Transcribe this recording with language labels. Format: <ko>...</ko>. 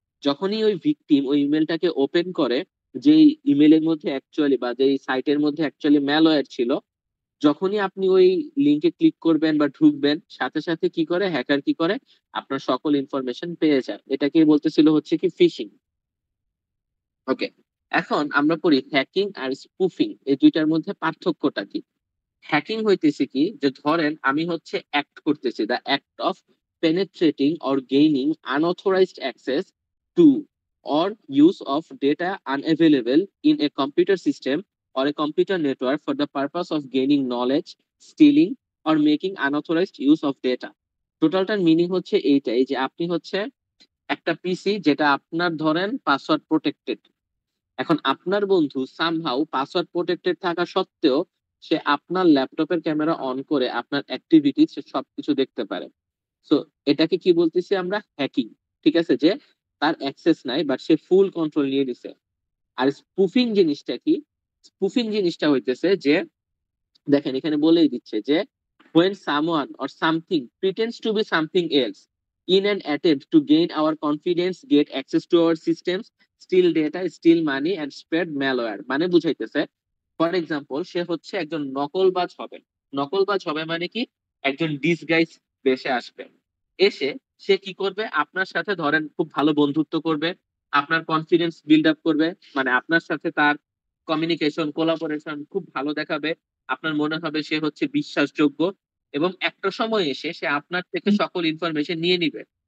<bn>যখনই ওই ভিকটিম ওই ইমেলটাকে ওপেন করে, যেই ইমেলের মধ্যে অ্যাকচুয়ালি বা যেই সাইটের মধ্যে অ্যাকচুয়ালি ম্যালওয়্যার ছিল, যখনই আপনি ওই লিংকে ক্লিক করবেন বা ঢুকবেন, সাথে সাথে কি করে হ্যাকার কি করে আপনার সকল ইনফরমেশন পেয়ে যায়। এটাকে বলতেছিল হচ্ছে কি ফিশিং। ওকে, এখন আমরা পড়ি হ্যাকিং আর স্পুফিং, এই দুইটার মধ্যে পার্থক্যটা কি। হ্যাকিং হইতেছে কি, যে ধরেন আমি হচ্ছে অ্যাক্ট করতেছি,</bn> <en>The act of penetrating or gaining unauthorized access to or use of data unavailable in a computer system or a computer network for the purpose of gaining knowledge, stealing or making unauthorized use of data.</en> <bn>টোটালটার meaning হচ্ছে এইটাই, যে আপনি হচ্ছে একটা পিসি যেটা আপনার ধরেন password protected. এখন আপনার বন্ধু সামহাউ পাসওয়ার্ড প্রোটেক্টেড থাকা সত্ত্বেও সে আপনার ল্যাপটপের ক্যামেরা অন করে আপনার অ্যাক্টিভিটি সে সবকিছু দেখতে পারে। সো এটাকে কি বলতেছি আমরা? হ্যাকিং। ঠিক আছে, যে তার অ্যাক্সেস নাই বাট সে ফুল কন্ট্রোল নিয়ে নিছে। আর স্পুফিং জিনিসটা কি? স্পুফিং জিনিসটা হইতেছে যে দেখেন এখানে বলেই দিচ্ছে যে</bn> <en>when someone or something pretends to be something else in an attempt to gain our confidence, get access to our systems, steal data, steal money and spread malware,</en> <bn>মানে বুঝাইতেছে ফর এক্সাম্পল সে হচ্ছে একজন নকলবাজ হবে। নকলবাজ হবে মানে কি, একজন ডিসগাইজ বেশে আসবে। এসে সে কি করবে, আপনার সাথে ধরেন খুব ভালো বন্ধুত্ব করবে, আপনার কনফিডেন্স বিল্ড আপ করবে, মানে আপনার সাথে তার কমিউনিকেশন কোলাবোরেশন খুব ভালো দেখাবে। আপনার মনে হবে সে হচ্ছে বিশ্বাসযোগ্য, এবং একটা সময় এসে সে আপনার থেকে সকল ইনফরমেশন নিয়ে নিবে।</bn>